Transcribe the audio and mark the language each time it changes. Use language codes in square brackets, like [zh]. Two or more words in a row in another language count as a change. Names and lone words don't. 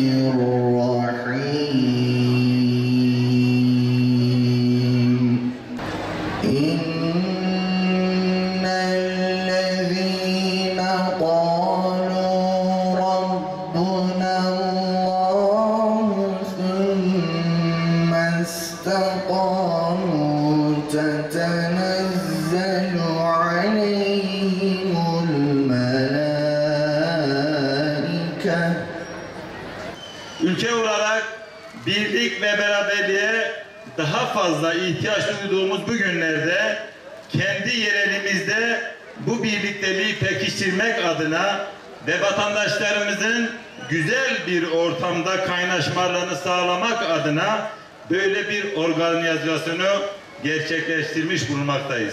[ar] الرحيم إن الذين قالوا ربنا الله ثم استقاموا تتنزل عليهم الملائكة. [tr] Ülke olarak birlik ve beraberliğe daha fazla ihtiyaç duyduğumuz bu günlerde kendi yerelimizde bu birlikteliği pekiştirmek adına ve vatandaşlarımızın güzel bir ortamda kaynaşmalarını sağlamak adına böyle bir organizasyonu gerçekleştirmiş bulunmaktayız.